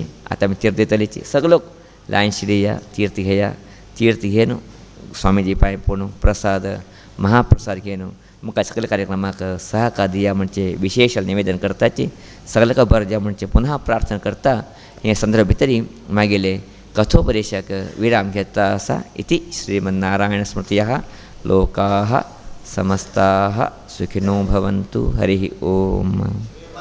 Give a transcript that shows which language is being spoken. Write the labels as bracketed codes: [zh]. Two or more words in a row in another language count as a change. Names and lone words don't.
[kok] आतां आमी तीर्थ दितलीची सगळे लोक लायन शिरया तीर्थ घेया तीर्थ घेवन स्वामीजी पांय पडून प्रसाद महाप्रसाद घेवन मुखार सगळ्या कार्यक्रमाक सहकार दिया म्हणजे विशेष निवेदन करताची. सगळ्याक बरें दिया म्हणजे पुनः प्रार्थना करता. हे संदर्भ भितर मागेले कथोपदेशाक विराम घेता आसा. [sa] इति श्रीमन्नारायण स्मृतयः लोकाः समस्ताः सुखिनो भवन्तु. हरिः ओम.